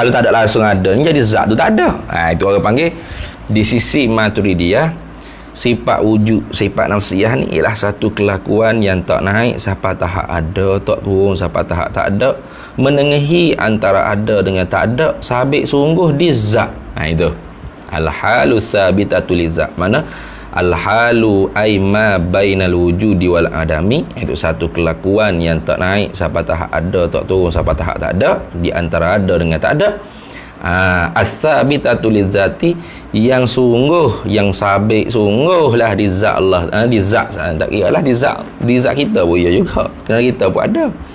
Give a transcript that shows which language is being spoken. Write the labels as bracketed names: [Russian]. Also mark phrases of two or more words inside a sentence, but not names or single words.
[Malay] Kalau tak ada langsung ada, ni jadi zat tu tak ada. Itu orang panggil di sisi Maturidiyah, sifat wujud, sifat nafsiyah ni ialah satu kelakuan yang tak naik sampai tahap ada, tak turun sampai tahap tak ada, menengahi antara ada dengan tak ada, sabit sungguh di zat. [Arabic] إن الحال ثابتة للذات. Mana الحال أي ما بين الوجود والعدم, [Malay] itu satu kelakuan yang tak naik sampai tahap ada, tak turun sampai tahap tak ada, di antara ada dengan tak ada. [Arabic] الثابتة للذات, [Malay] yang sungguh, yang sabit sungguhlah di zat Allah. Di zat, tak kira lah di zat kita pun ya juga, kerana kita pun ada.